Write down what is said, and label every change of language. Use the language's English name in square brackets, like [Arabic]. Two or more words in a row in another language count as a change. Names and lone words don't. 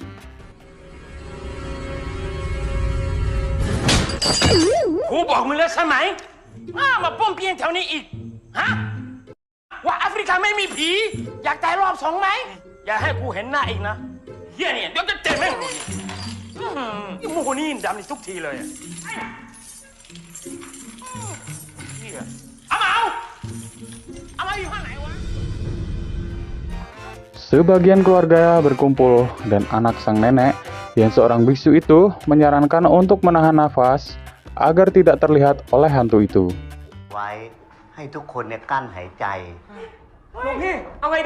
[Thai] กูบอกมึงแล้วใช่ไหมมาป้วนเปี้ยนแถวนี้อีก ฮะ ว่าแอฟริกาไม่มีผี อยากตายรอบสองไหม อย่าให้กูเห็นหน้าอีกนะเฮียเนี่ยเดี๋ยวจะเจ็บแม่งเลยมูคนนี้ดำนี่ทุกทีเลยอะเฮียเอามาอยู่ข้างไหนวะ [Indonesian] Sebagian keluarga berkumpul dan anak sang nenek yang seorang biksu itu menyarankan untuk menahan nafas agar tidak terlihat oleh hantu itu. [Thai] ไว้ให้ทุกคนเนี่ยกั้นหายใจ หลวงพี่เอาไงดี